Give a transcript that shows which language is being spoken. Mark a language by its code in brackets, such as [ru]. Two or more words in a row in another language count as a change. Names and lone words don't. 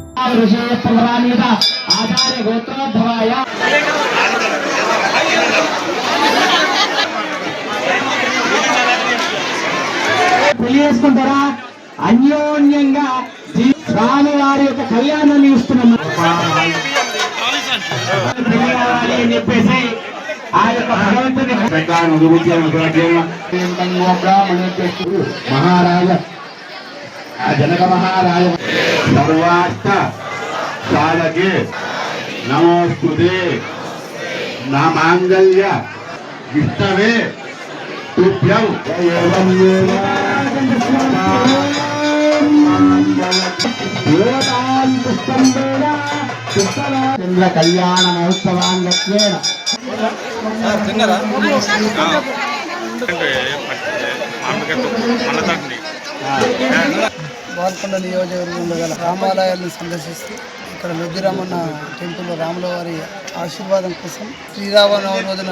[sa] ऋषि प्रधानीता आचार्य गोत्रोद्भवाय [te] తెలియజేసుకుంటారా అన్యోన్యంగా స్వామి వారి యొక్క కళ్యాణాన్ని ఇస్తున్నాం అని చెప్పేసి ఆ యొక్క భగవంతుని [sa] మహారాజ जनक महाराज सर्वाष्ट साधके नमोस्तुते नामांगल्य विष्णवे तुभ्यं चंद्र कल्याण महोत्सवांगत्वेन [te] బాల్కొండ నియోజకవర్గంలో గల రామాలయాలను సందర్శిస్తూ ఇక్కడ లొద్దిరామన్న టెంపుల్లో రాముల వారి ఆశీర్వాదం కోసం శ్రీరామనవమి రోజున